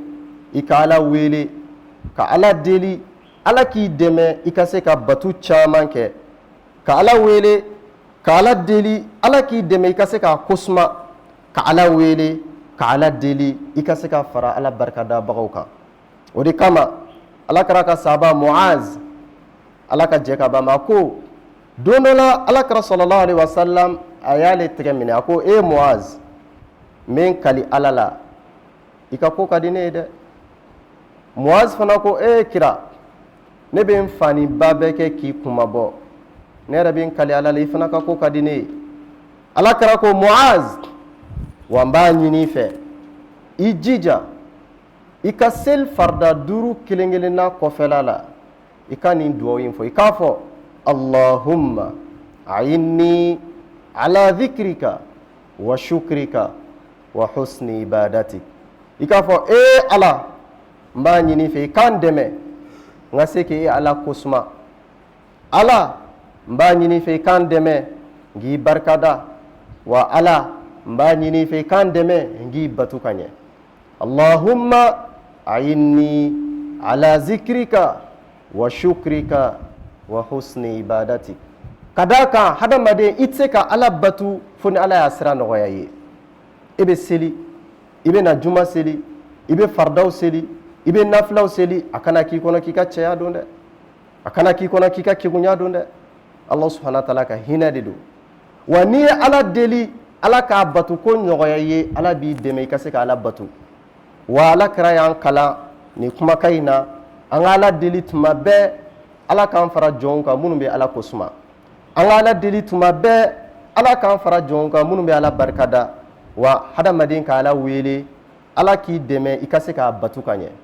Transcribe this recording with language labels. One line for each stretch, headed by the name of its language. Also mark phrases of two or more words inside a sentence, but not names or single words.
Bambara: I ka ala wele ka ala deli ala k'i dɛmɛ i ka se ka batu caman kɛ, ka ala wele ka ala deli ala k'i dɛmɛ i ka se ka kosuma, ka ala wele ka ala deli i ka se ka fara ala barikadabagaw kan. O de kama ala kɛra ka sahaba Muaz ala ka jɛ ka ban ma, a ko don dɔ la ala kɛra
Arabic: صلى الله عليه وسلم
Bambara: a y'ale tɛgɛ minɛ a ko e Muaz n bɛ n kali ala la i ka ko ka di ne ye dɛ. Muaz fana ko e kira ne bɛ n fani ba bɛɛ kɛ k'i kumabɔ, ne yɛrɛ bɛ n kali ala la i fana ka ko ka di ne ye. ala kɛra ko Muaz wa n b'a ɲini i fɛ i jija i ka seli farida 5 kelen kelenna kɔfɛla la i ka nin duwawu in fɔ i k'a fɔ
Arabic: اللهم أعني على ذكرك وشكرك وحسن عبادتك.
Bambara: I k'a fɔ Ala n b'a ɲini fɛ i k'an dɛmɛ n ka se k'i Ala kosuma. Ala n b'a ɲini fɛ i k'an dɛmɛ n k'i barikada, wa Ala n b'a ɲini fɛ i k'an dɛmɛ n k'i batu ka ɲɛ.
Arabic: اللهم أعني على ذكرك وشكرك وحسن عبادتك.
Bambara: Ka d'a kan hadamaden i tɛ se ka Ala batu fo ni Ala y'a sira nɔgɔya i ye. I bɛ seli, i bɛ na juma seli, i bɛ faridaw seli, i bɛ nafilaw seli, a kana k'i kɔnɔ k'i ka cɛya don dɛ, a kana k'i kɔnɔ k'i ka kegunya don dɛ. Allah
Arabic: سبحانه وتعالى
Bambara: ka hinɛ de don. Wa n'i ye Ala deli Ala k'a batu ko nɔgɔya i ye, Ala b'i dɛmɛ i ka se ka Ala batu. Wa Alakira y'an kalan nin kumakan in na, an ka Ala deli tuma bɛɛ Ala k'an fara jɔnw kan minnu bɛ Ala kosuma. An ka Ala deli tuma bɛɛ Ala k'an fara jɔnw kan minnu bɛ Ala barikada, wa hadamaden ka Ala wele Ala k'i dɛmɛ i ka se k'a batu ka ɲɛ.